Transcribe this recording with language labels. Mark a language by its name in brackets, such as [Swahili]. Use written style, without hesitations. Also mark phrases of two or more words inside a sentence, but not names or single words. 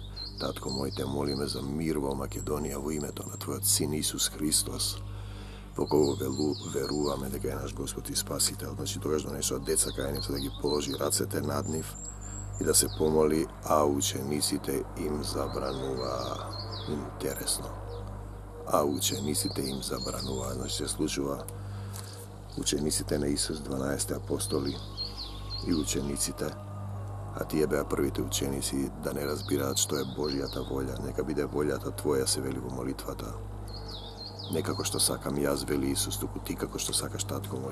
[Macedonian] Татко мој, те молиме за мир во Македонија во името на Твојот Син Исус Христос, во кого веруваме дека е наш Господ и Спасител. Значи тогаш донесоа деца кај нив да ги положи рацете над нив и да се помоли, а учениците им забрануваа. Интересно. а учениците им забранува. Значи се случува учениците на Исус, 12 апостоли и учениците, а тие беа првите ученици да не разбираат што е Божјата волја. Нека биде волјата Твоја, се вели во молитвата. Не како што сакам јас, вели Исус, туку ти како што сакаш, татко мој.